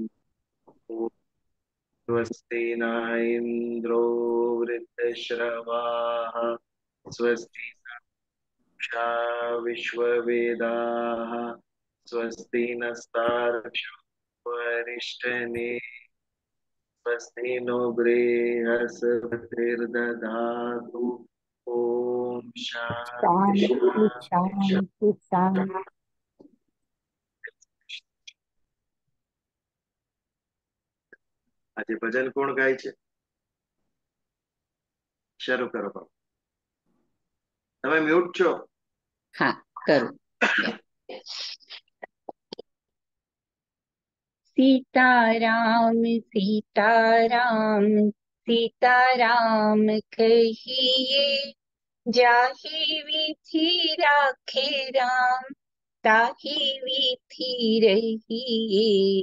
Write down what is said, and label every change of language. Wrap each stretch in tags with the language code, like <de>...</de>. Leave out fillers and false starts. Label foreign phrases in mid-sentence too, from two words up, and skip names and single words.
<sa>स्वस्ति न इन्द्रो वृद्धश्रवाः स्वस्ति नक्षत्रा विश्ववेदाः स्वस्ति नस्तार्क्ष्यो वरिष्ठनेमिः स्वस्ति नो बृहस्पतिर्दधातु। ओम शांति शांति शांति शांति। शांति शांति।</sa> <gu>આજે ભજન કોણ ગાય છે? શરૂ કરો બાપુ. તમે મ્યુટ છો.</gu> <hi>हाँ करो। सीताराम सीताराम सीताराम कहिए, जाहि विधि राखे राम, ताहि विधि रहिए।</hi>